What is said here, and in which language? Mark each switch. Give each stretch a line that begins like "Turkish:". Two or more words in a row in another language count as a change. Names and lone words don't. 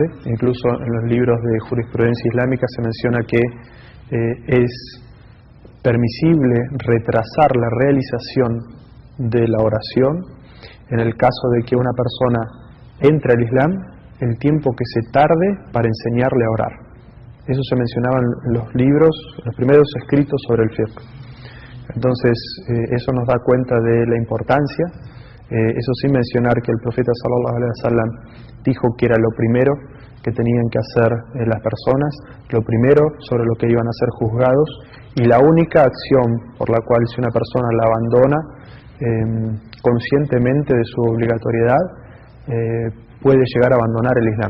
Spanish: Incluso en los libros de jurisprudencia islámica se menciona que es permisible retrasar la realización de la oración en el caso de que una persona entre al Islam el tiempo que se tarde para enseñarle a orar. Eso se mencionaba en los libros, los primeros escritos sobre el fiqh. Entonces, eso nos da cuenta de la importancia. Eso sin mencionar que el profeta
Arabic: صلى الله عليه وسلم
Spanish: dijo que era lo primero que tenían que hacer las personas, lo primero sobre lo que iban a ser juzgados, y la única acción por la cual si una persona la abandona conscientemente de su obligatoriedad, puede llegar a abandonar el Islam.